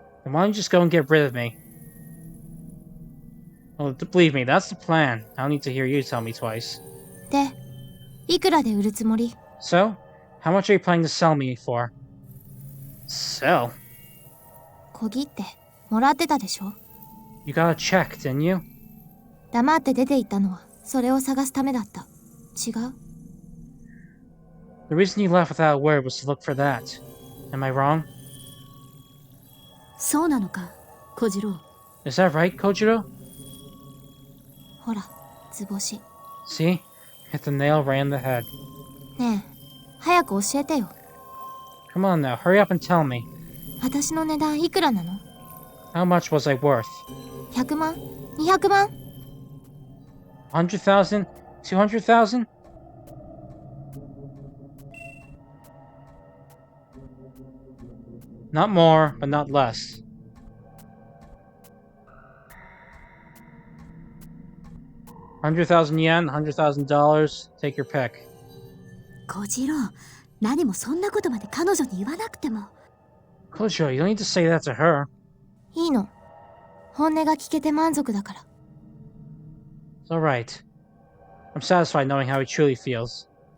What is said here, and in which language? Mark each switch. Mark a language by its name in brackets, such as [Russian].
[English] Then why don't you just go and get rid of me? Well, believe me, that's the plan. I don't need to hear you tell me twice. [Japanese] で、いくらで売るつもり？ [English] So, how much are you planning to sell me for? Sell? [Japanese] 小切ってもらってたでしょ。 [English] You got a check, didn't you? [Japanese] 黙って出て行ったのはそれを探すためだった。違う？ [English] The reason you left without a word was to look for that. Am I wrong? [Japanese] そうなのか、小次郎。 [English] Is that right, Kojiro? [Japanese] ほら、図星。 [English] See? Hit the nail right in the head. [Japanese] ねえ、早く教えてよ。 [English] Come on now, hurry up and tell me. [Japanese] 私の値段いくらなの？ [English] How much was I worth? [Japanese] 100万？200万？ [English] 100,000? 200,000? Not more, but not less. $100,000 yen, $100,000. Take your pick. [Japanese] 小次郎、何もそんなことまで彼女に言わなくても。 [English] Kojiro, you don't need to say that to her. [Japanese] いいの。本音が聞けて満足だから。 [English] It's alright. I'm satisfied knowing how he truly feels.